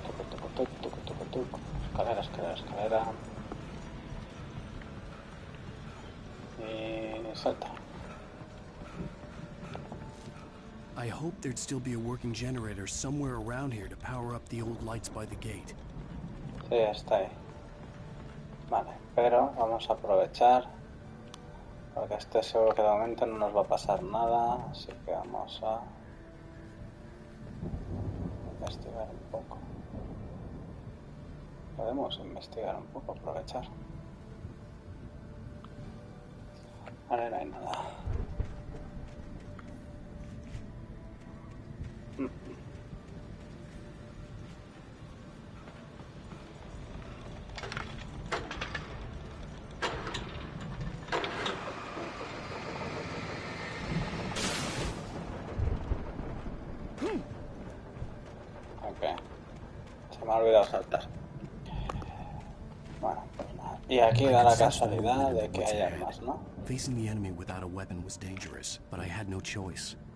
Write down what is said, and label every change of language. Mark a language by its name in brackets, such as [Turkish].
[Spanish] Tucu, tucu, tucu, tucu, tucu, tucu. Escalera, escalera, escalera. Y salta. [English] I hoped there'd still be a working generator somewhere around here to power up the old lights by the gate. [Spanish] Sí, está ahí. Vale, pero vamos a aprovechar. Porque estoy seguro que de momento no nos va a pasar nada. Así que vamos a investigar un poco. Podemos investigar un poco, aprovechar. Vale, no hay nada. Ok. Se me ha olvidado saltar. Bueno, pues nada. Y aquí da la casualidad de que hay armas, ¿no? [English] Facing the enemy without a weapon was dangerous, but I had no choice.